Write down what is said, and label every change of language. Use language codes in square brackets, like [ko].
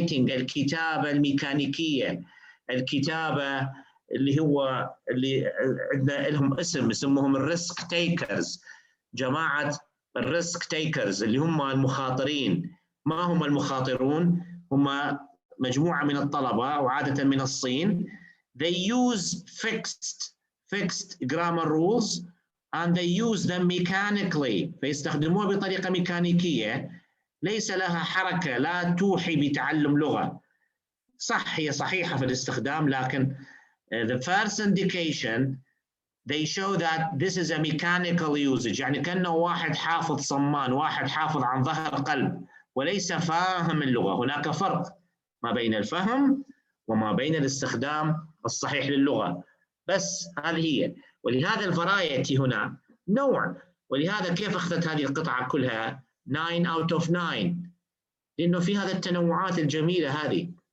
[ar] الكتابة الميكانيكية، الكتابة اللي عندنا لهم اسم يسموهم الريسك تيكرز. جماعة الريسك تيكرز اللي هم المخاطرين. ما هم المخاطرون؟ هم مجموعة من الطلبة وعادة من الصين. [en] They use fixed grammar rules and they use them mechanically. [ar] فيستخدموها بطريقة ميكانيكية ليس لها حركة، لا توحي بتعلم لغة. صح، هي صحيحة في الاستخدام، لكن [en] the first indication they show that this is a mechanical usage. [ar] يعني كأنه واحد حافظ صمان، واحد حافظ عن ظهر قلب وليس فاهم اللغة. هناك فرق ما بين الفهم وما بين الاستخدام الصحيح للغة. بس هذه هي. ولهذا الفرايتي هنا نوع. ولهذا كيف أخذت هذه القطعة كلها [en] 9 out of 9؟ [ar] لأنه في هذا التنوعات الجميلة هذه.